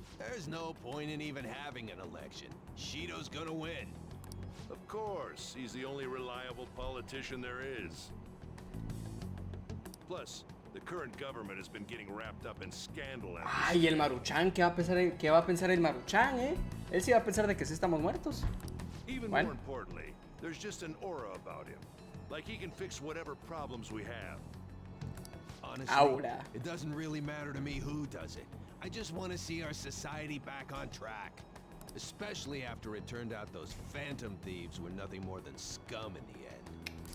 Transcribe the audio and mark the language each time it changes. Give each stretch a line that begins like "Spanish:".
English: There's no point in even having an election. Shido's gonna win. Of course, he's the only reliable politician there is. Plus, the current government has been getting wrapped up in scandal.
Spanish: Ay, el Maruchan, ¿qué va a pensar el Maruchan, Él sí va a pensar de que sí estamos muertos.
English: Even more importantly, there's just an aura about him. Like he can fix whatever problems we have. Honestly, Aura. It doesn't really matter to me who does it. I just want to see our society back on track. Especially after it turned out those phantom thieves were nothing more than scum in the end.